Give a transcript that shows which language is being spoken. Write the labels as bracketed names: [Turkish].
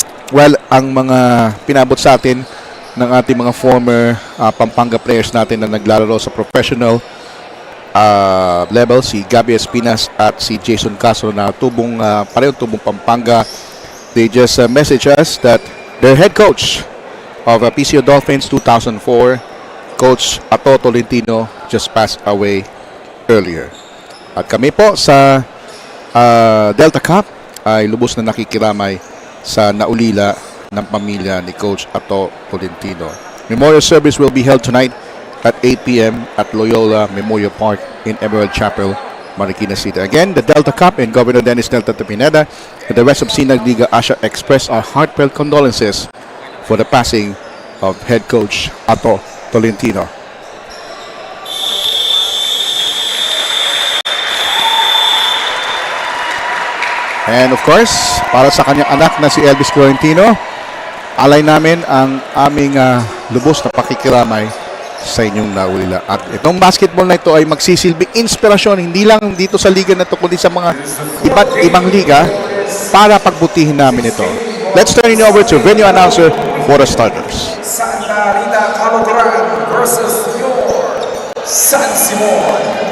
[Filipino] Well, ang mga pinabot sa atin ng ating mga former Pampanga players natin na naglalaro sa professional level, si Gabby Espinas at si Jason Castro na parehong tubong Pampanga. [English] They just message us that their head coach of PCO Dolphins 2004, Coach Ato Tolentino, just passed away earlier. [Filipino] At kami po sa Delta Cup ay lubos na nakikiramay sa naulila ng pamilya ni Coach Ato Tolentino. [English] Memorial service will be held tonight at 8 p.m. at Loyola Memorial Park in Emerald Chapel, Marikina City. Again, the Delta Cup and Governor Dennis Delta Pineda and the rest of Sinag Liga Asia express our heartfelt condolences for the passing of head coach Ato Tolentino. And of course, [Filipino] para sa kanyang anak na si Elvis Tolentino, alay namin ang aming lubos na pakikiramay sa inyong naulila. At itong basketball na ito ay magsisilbing inspirasyon hindi lang dito sa liga na ito kundi sa mga iba't ibang liga para pagbutihin namin ito. [English] Let's turn it over to venue announcer for the starters. Santa Rita CALOGURAN versus your San Simon.